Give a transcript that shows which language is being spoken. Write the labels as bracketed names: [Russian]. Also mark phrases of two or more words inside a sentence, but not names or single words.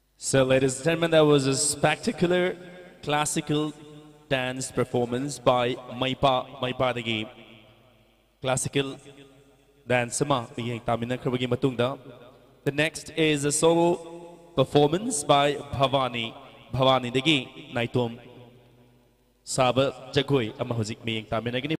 [English] So, ladies and gentlemen, that was a spectacular classical dance performance by Maipa dagi classical dance [Manipuri] ma bigyan tamina krabagi matungda. [English] The next is a solo performance by Bhavani dagi Naitom Saba Jagoi [Manipuri] ama hujik bigyan tamina gini.